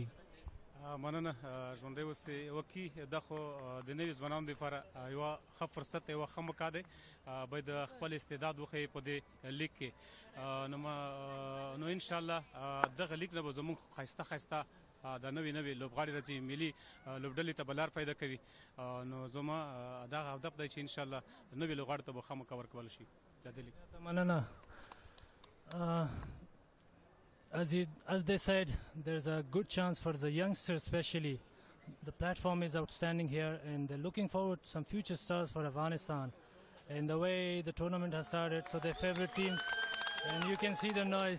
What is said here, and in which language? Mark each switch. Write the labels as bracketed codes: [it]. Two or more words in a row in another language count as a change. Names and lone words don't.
[ps] مننه ژوندی اوسئ وکي دا خو د نوي ځوانانو دپاره یوه ښه فرصت دی یوه ښه موقع دی باید خپل استعداد وښیي په دې لیګ کې نو انشاءالله دغه لیګ نه به زموږ ښایسته ښایسته دا نوي لوبغاړي راځي ملي لوبډلې ته به لار پیدا کوي نو زما دغه هدف دی چې انشاءالله نوي لوبغاړو ته به ښه موقع ورکولی شي د دې لیګ [en] مننه As they said, there's a good chance for the youngsters especially. The platform is outstanding here and they're looking forward to some future stars for Afghanistan. And the way the tournament has started, so their favorite teams, and you can see the noise.